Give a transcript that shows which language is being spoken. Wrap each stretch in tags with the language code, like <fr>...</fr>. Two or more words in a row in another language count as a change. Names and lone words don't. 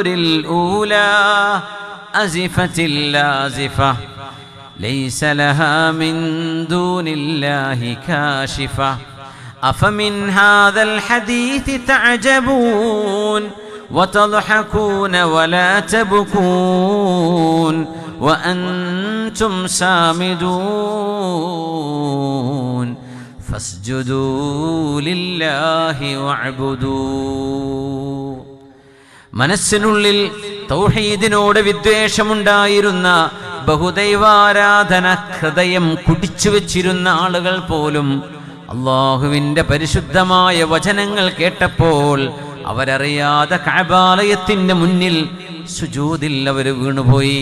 <ar>الأولى أزفت اللازفة ليس لها من دون الله كاشفة أفمن هذا الحديث تعجبون وتضحكون ولا تبكون وأنتم سامدون فاسجدوا لله واعبدوا.</ar> <ml>മനസ്സിനുള്ളിൽ തൗഹീദിനോട് വിദ്വേഷമുണ്ടായിരുന്ന ബഹുദൈവാരാധന ഹൃദയം കുടിച്ചു വെച്ചിരുന്ന ആളുകൾ പോലും അല്ലാഹുവിന്റെ പരിശുദ്ധമായ വചനങ്ങൾ കേട്ടപ്പോൾ അവരറിയാതെ കഅബാലയത്തിന്റെ മുന്നിൽ സുജൂദിൽ അവർ വീണുപോയി.</ml>